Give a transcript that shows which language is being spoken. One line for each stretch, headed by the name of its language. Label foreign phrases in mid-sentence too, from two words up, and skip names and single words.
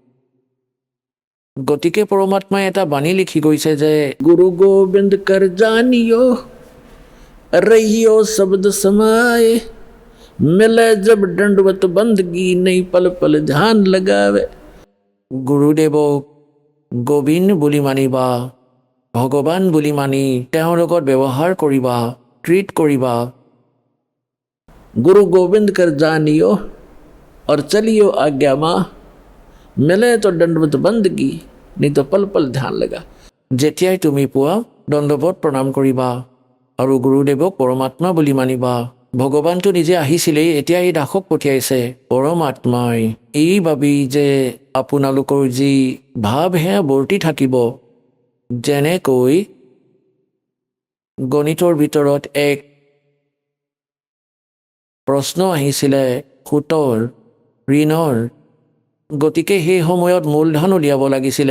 Assamese: গতিকে পৰমাত্মাই এটা বাণী লিখি গৈছে যে
Hindi: गुरु गोविंद कर जानियो रहियो शब्द समाये मिले जब दंडवत बंदगी नहीं पल पल ध्यान लगावे।
Assamese: গুৰুদেৱক গোবিন্দ বুলি মানিবা, ভগৱান বুলি মানি তেওঁৰ লগত ব্যৱহাৰ কৰিবা, ট্ৰিট কৰিবা।
Hindi: गुरु गोविंद कर जानियो और चलियो आज्ञा माँ, मिले तो दंडवत बंदगी नहीं तो पल पल ध्यान लगा।
Assamese: যেতিয়াই তুমি পোৱা দণ্ডৱত প্ৰণাম কৰিবা আৰু গুৰুদেৱক পৰমাত্মা বুলি মানিবা। ভগৱানটো নিজে আহিছিলেই, এতিয়া এই দাসক পঠিয়াইছে পৰমাত্মাই এই ভাবি যে আপোনালোকৰ যি ভাৱ সেয়া বৰ্তি থাকিব। যেনেকৈ গণিতৰ ভিতৰত এক প্ৰশ্ন আহিছিলে সুতৰ ঋণৰ, গতিকে সেই সময়ত মূলধন উলিয়াব লাগিছিলে।